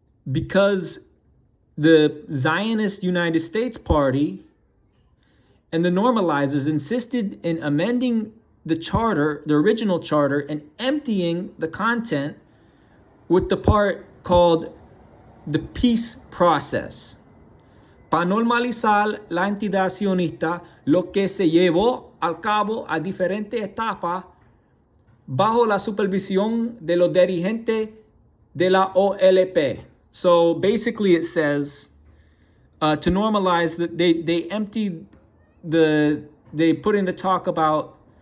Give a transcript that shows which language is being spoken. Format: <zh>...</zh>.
<en>Because the Zionist United States Party and the normalizers insisted in amending the charter, the original charter, and emptying the content with the part called the peace process.</en> <es>Para normalizar la entidad sionista, lo que se llevó a cabo a diferentes etapas bajo la supervisión de los dirigentes de la OLP.</es> <en>So basically it says, to normalize, that they emptied they put in the talk about</en>